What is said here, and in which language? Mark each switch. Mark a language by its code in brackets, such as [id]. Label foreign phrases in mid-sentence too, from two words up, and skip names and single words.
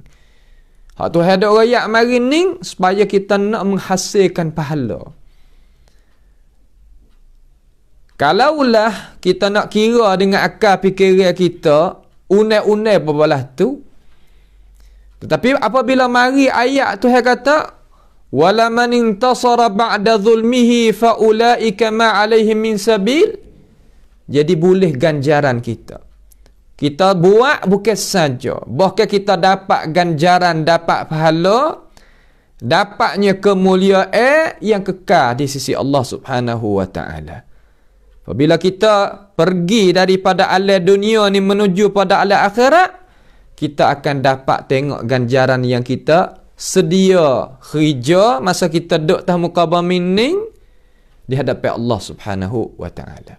[ms] Hak Tuhan duk rakyat mari ni supaya kita nak menghasilkan pahala. Kalaulah kita nak kira dengan akal fikiran kita, unai-unai berbalah tu. Tetapi apabila mari ayat Tuhan kata, [ar] ولمن انتصر بعد ظلمه فأولئك ما عليهم من سبيل. [ms] Jadi boleh ganjaran kita. Kita buat bukan saja, bahkan kita dapat ganjaran, dapat pahala, dapatnya kemuliaan yang kekal di sisi Allah [ar] سبحانه وتعالى. [ms] Apabila kita pergi daripada alam dunia ni menuju pada alam akhirat, kita akan dapat tengok ganjaran yang kita sedia kerja masa kita duduk atas muka bumi ni di hadapan Allah [ar] سبحانه وتعالى.